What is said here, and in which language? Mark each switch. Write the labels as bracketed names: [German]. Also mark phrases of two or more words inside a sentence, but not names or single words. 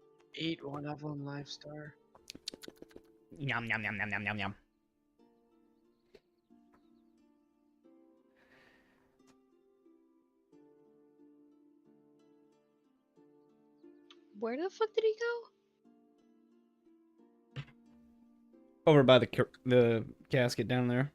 [English] Eat one of them, Lifestar. Yum yum yum yum yum yum yum. Where the fuck did he go? Over by the casket down there.